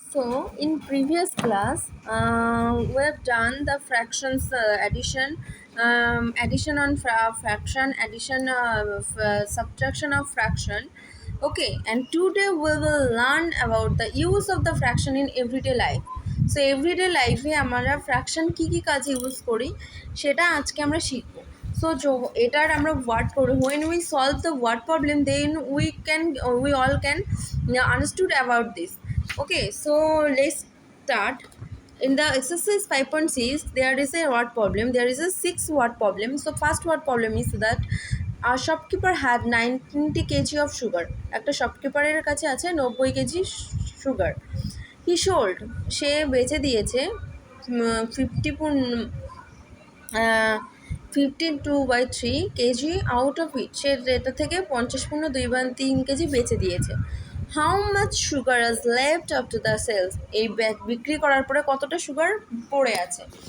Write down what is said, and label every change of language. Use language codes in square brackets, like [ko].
[en] So, in previous class, we have done the fractions addition on fraction, addition, subtraction of fraction. Okay, and today we will learn about the use of the fraction in everyday life. So, everyday life [bn] এ আমরা fraction কি কি কাজে use করি সেটা আজকে আমরা শিখব। [en] So, [bn] এটার আমরা ওয়ার্ড করি [en] when we solve the word problem then we all can understood about this. Okay, so let's start. In the exercise 5.6 there is a word problem, there is a 6 word problem. So first word problem is that a shopkeeper had 90 kg of sugar. [bn] একটা শপকিপারের কাছে আছে 90 KG sugar. [en] he sold, [bn] সে বেচে দিয়েছে 52/3 KG [en] out of it, [bn] সে এটা থেকে 50.2/3 KG বেচে দিয়েছে। [en] how much sugar is left after the sales, [bn] এই বিক্রি করার পরে কতটা সুগার পড়ে আছে।